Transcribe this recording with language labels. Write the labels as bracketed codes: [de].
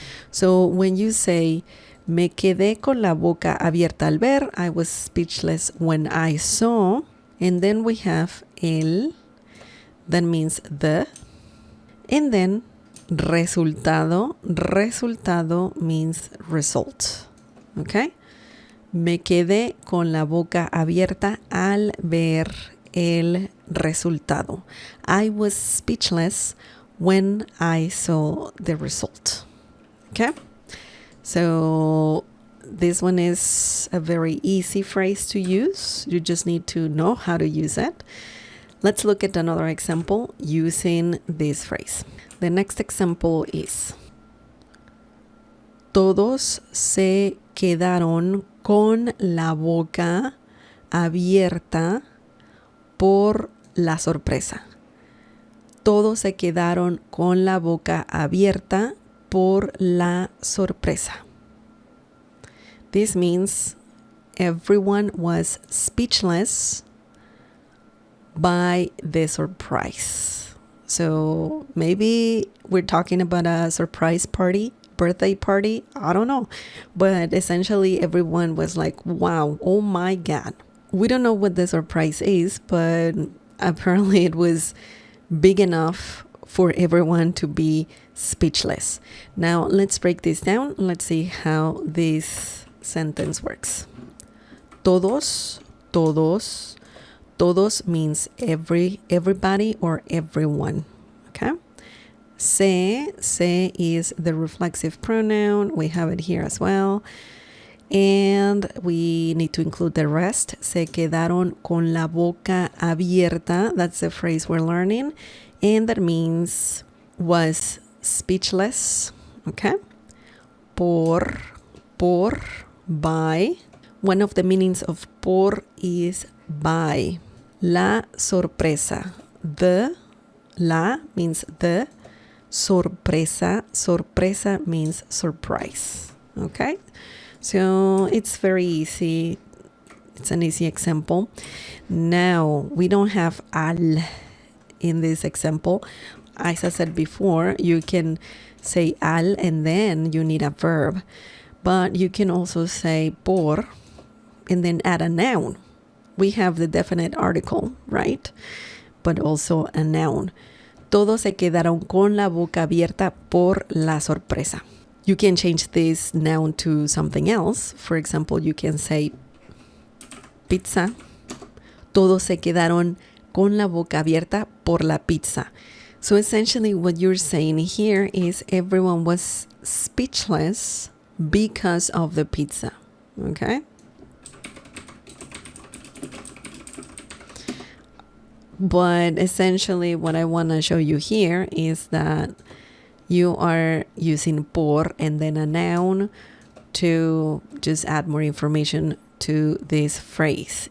[en] So when you say, [es] me quedé con la boca abierta al ver, [en] I was speechless when I saw, and then we have el, that means the, and then resultado, resultado means result, okay? [es] Me quedé con la boca abierta al ver el resultado. [en] I was speechless when I saw the result. Okay? So this one is a very easy phrase to use. You just need to know how to use it. Let's look at another example using this phrase. The next example is: [es] todos se quedaron con la boca abierta por la sorpresa. Todos se quedaron con la boca abierta por la sorpresa. [en] This means everyone was speechless by the surprise. So maybe we're talking about a surprise party, birthday party, I don't know. But essentially everyone was like, wow, oh my God. We don't know what the surprise is, but apparently it was big enough for everyone to be speechless. Now let's break this down. Let's see how this sentence works. Todos, todos. Todos means everybody or everyone. Okay? Se is the reflexive pronoun. We have it here as well. And we need to include the rest. [es] Se quedaron con la boca abierta. [en] That's the phrase we're learning. And that means was speechless. Okay? Por, by. One of the meanings of por is by. La sorpresa. La means the. Sorpresa means surprise. Okay? So it's very easy. It's an easy example. Now, we don't have al in this example. As I said before, you can say al and then you need a verb. But you can also say por and then add a noun. We have the definite article, right? But also a noun. [es] Todos se quedaron con la boca abierta por la sorpresa. [en] You can change this noun to something else. For example, you can say pizza. [es] Todos se quedaron con la boca abierta por la pizza. [en] So essentially what you're saying here is everyone was speechless because of the pizza. Okay? But essentially what I want to show you here is that you are using por and then a noun to just add more information to this phrase.